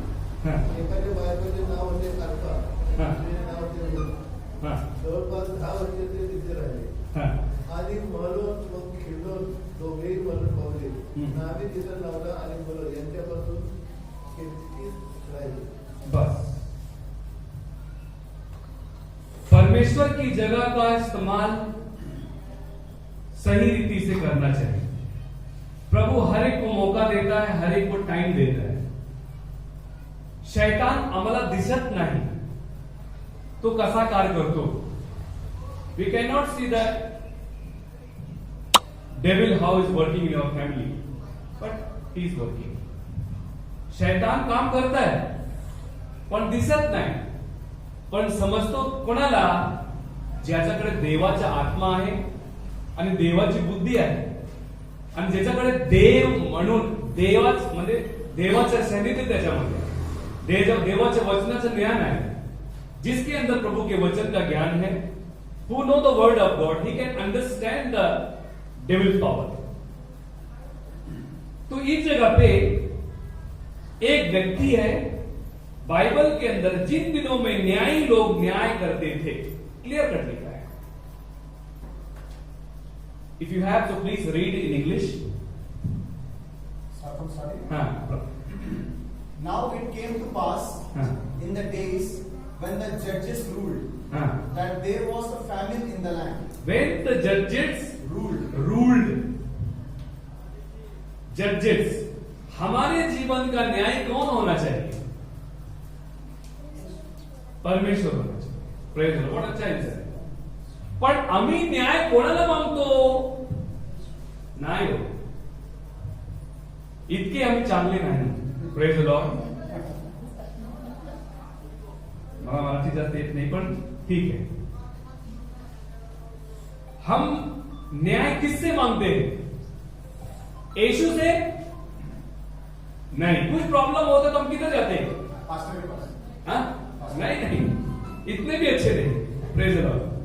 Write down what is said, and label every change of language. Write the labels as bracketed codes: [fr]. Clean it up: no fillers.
[mr] एकाच्या बायकोचे नाव होते अर्पा, दुसरीचे नाव होते रूथ। जवळपास 10 वर्षे ते तिथे राहिले आणि महलोन व खिलोन दोघेही मरण पावले। नामी तिचा नवरा आणि मुलं यांच्यापासून किंचित राहिले। [hi] बस परमेश्वर की जगह का इस्तेमाल सही रीति से करना चाहिए। प्रभु हर एक को मौका देता है, हर एक को टाइम देता है। [mr] शैतान आम्हाला दिसत नाही तो कसा कार्य करतो। [en] We can not see the devil how is working in your family, but he is working. [hi] शैतान काम करता है [mr] पण दिसत नाही, पण समजतो कोणाला, ज्याच्याकडे देवाचा आत्मा आहे आणि देवाची बुद्धी आहे आणि ज्याच्याकडे देव म्हणून देवाच म्हणजे देवाचं सानिध्य त्याच्यामध्ये, देवाच्या वचनाचं ज्ञान आहे, [hi] जिसके अंदर प्रभु के वचन का ज्ञान है, [en] who know the word of God, he can understand the devil's power. [hi] तो इस जगह पे एक व्यक्ति है बाइबल के अंदर, जिन दिनों में न्यायी लोग न्याय करते थे, क्लियर कट लिखा है। [en] If you have तो please read in English. हाँ। Now it came to pass in the days when the judges ruled that there was a famine in the land. When the judges ruled. [hi] Judges, हमारे जीवन का न्याय कौन होना चाहिए? परमेश्वर होना चाहिए। [en] Praise the Lord. [hi] अच्छा है। [mr] पण आम्ही न्याय कोणाला मागतो? नाही हो, इतके आम्ही चांगले नाही। [en] Praise the Lord. [mr] मला मराठी जास्त येत नाही, पण [hi] ठीक है। हम न्याय किससे मांगते हैं? यीशु से नहीं। कुछ प्रॉब्लम होता तो हम किधर जाते हैं? पास्टर के पास। हाँ? नहीं, इतने भी अच्छे नहीं। [en] Praise the Lord.